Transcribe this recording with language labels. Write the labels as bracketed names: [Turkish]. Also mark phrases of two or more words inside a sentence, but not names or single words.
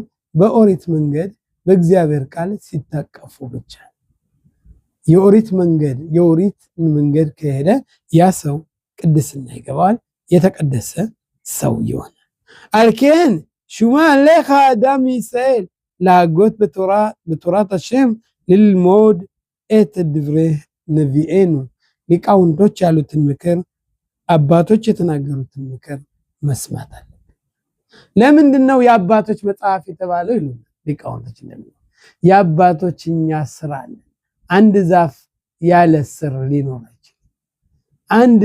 [Amharic] በኦሪት መንገድ በእግዚአብሔር ቃል ሲታቀፉ ብቻ። የኦሪት መንገድ ከሄደ ያ ሰው ቅድስና ይገባዋል፣ የተቀደሰ ሰው ይሆናል። [Hebrew] אלכן שומה לך אדם ישראל להגות בתורת השם ללמוד את דברי נביאנו [Amharic] ሊቃውንቶች ያሉትን ምክር አባቶች የተናገሩትን ምክር መስማት አለብን። ለምንድነው የአባቶች መጽሐፍ የተባለው ይሉ ሊቃውንቶች እንደሚሉ የአባቶችኛ ስራ አለ። አንድ ዛፍ ያለ ስር ሊኖር አይችልም። አንድ